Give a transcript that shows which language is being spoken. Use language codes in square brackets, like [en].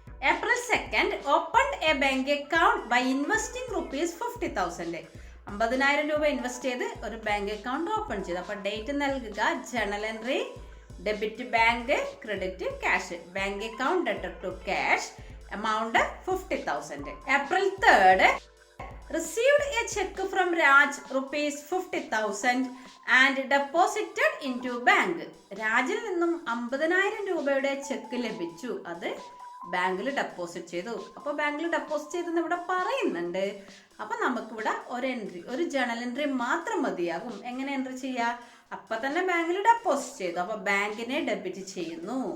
[en] April 2 open a bank account by investing ₹50,000. [ml] 50,000 രൂപ invest ചെയ്ത് ഒരു ബാങ്ക് അക്കൗണ്ട് ഓപ്പൺ ചെയ്തു. അപ്പോൾ ഡേറ്റ് നൽകുക, journal entry debit bank, credit cash. [en] Bank account debtor to cash, amount 50,000. April 3rd received a check from Raj ₹50,000 and deposited into bank. [ml] രാജിൽ നിന്നും 50,000 രൂപയുടെ check ലഭിച്ചു, അത് ബാങ്കിൽ ഡെപ്പോസിറ്റ് ചെയ്തു. അപ്പോൾ ബാങ്കിൽ ഡെപ്പോസിറ്റ് ചെയ്തെന്ന് ഇവിടെ പറയുന്നുണ്ട്. അപ്പോൾ നമുക്കിവിടെ ഒരു ജേണൽ എൻട്രി മാത്രം മതിയാകും. എങ്ങനെ എൻട്രി ചെയ്യുക? അപ്പം തന്നെ ബാങ്കിൽ ഡെപ്പോസിറ്റ് ചെയ്തു, അപ്പോൾ ബാങ്കിനെ ഡെബിറ്റ് ചെയ്യുന്നു.